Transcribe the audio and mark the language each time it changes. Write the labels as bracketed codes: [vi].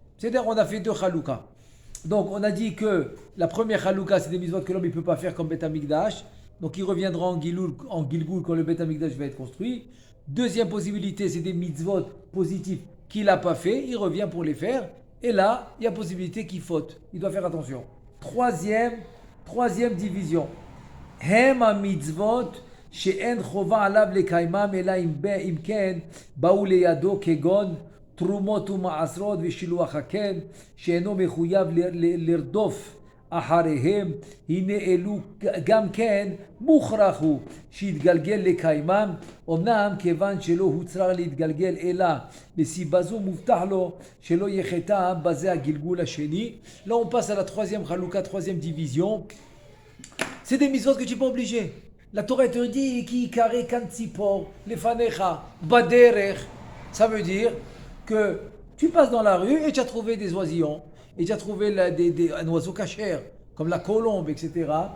[fr] C'est-à-dire, on a fait 2 chaloukas. Donc on a dit que la première chalouka, c'est des mitzvot que l'homme ne peut pas faire comme Beth Amikdash. Donc il reviendra en Gilgul quand le Beth Amikdash va être construit. Deuxième possibilité, c'est des mitzvot positifs qu'il n'a pas fait, il revient pour les faire. Et là, il y a possibilité qu'il faute. Il doit faire attention. Troisième division. [he] Hem mitzvot שאין חובה עליו לקיימם אלא אם כן באו לידו כגון תרומות ומעשרות ושילוח הקן שאינו מחויב לרדוף אחריהם, הנה אלו גם כן מוכרח הוא שיתגלגל לקיימם, אמנם כיוון שלא הוצרר להתגלגל אלא מסיבה זו מובטח לו שלא יחטא בזה הגלגול השני. [fr] Là on passe à la troisième chalouka, troisième division. C'est des mitzvot que tu n'es pas obligé. La Torah te dit qui carré kantzipor, lefanecha, baderech. Ça veut dire que tu passes dans la rue et tu as trouvé des oisillons, et tu as trouvé un oiseau cachère, comme la colombe, etc.